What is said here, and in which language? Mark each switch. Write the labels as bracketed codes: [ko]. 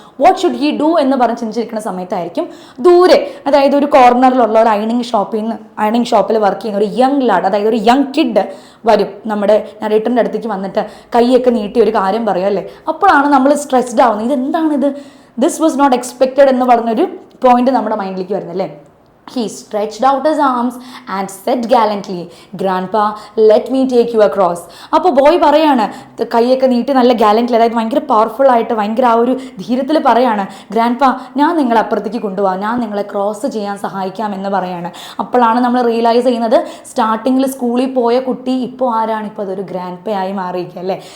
[en] what should he do [ml] എന്ന് പറഞ്ഞ് ചിന്തിച്ചിരിക്കുന്ന സമയത്തായിരിക്കും ദൂരെ, അതായത് ഒരു കോർണറിലുള്ള ഒരു അയണിങ് ഷോപ്പിൽ വർക്ക് ചെയ്യുന്ന ഒരു യങ് ലാഡ്, അതായത് ഒരു യങ് കിഡ് വരും. നമ്മുടെ നറേറ്ററിൻ്റെ അടുത്തേക്ക് വന്നിട്ട് കൈയൊക്കെ നീട്ടി ഒരു കാര്യം പറയും അല്ലേ. അപ്പോഴാണ് നമ്മൾ സ്ട്രെസ്ഡ് ആവുന്നത്. ഇതെന്താണിത്? [en] this was not expected [ml] എന്ന് പറഞ്ഞൊരു പോയിന്റ് നമ്മുടെ മൈൻഡിലേക്ക് വരുന്നല്ലേ. [en] He stretched out his arms and said gallantly, "Grandpa, let me take you across." [ml] അപ്പോൾ ബോയ് പറയാണ്, കൈയൊക്കെ നീട്ടി നല്ല ഗാലൻ്റ്ലി, അതായത് ഭയങ്കര പവർഫുൾ ആയിട്ട് ഭയങ്കര ആ ഒരു ധീരത്തിൽ പറയാണ്, ഗ്രാൻഡ് പാ, ഞാൻ നിങ്ങളെ അപ്പുറത്തേക്ക് കൊണ്ടുപോകാം, ഞാൻ നിങ്ങളെ ക്രോസ് ചെയ്യാൻ സഹായിക്കാം എന്ന് പറയാണ്. അപ്പോഴാണ് നമ്മൾ റിയലൈസ് ചെയ്യുന്നത് സ്റ്റാർട്ടിങ്ങിൽ സ്കൂളിൽ പോയ കുട്ടി ഇപ്പോൾ ആരാണ്, ഇപ്പോൾ അതൊരു ഗ്രാൻഡ് പേ ആയി മാറിയിരിക്കുക അല്ലേ.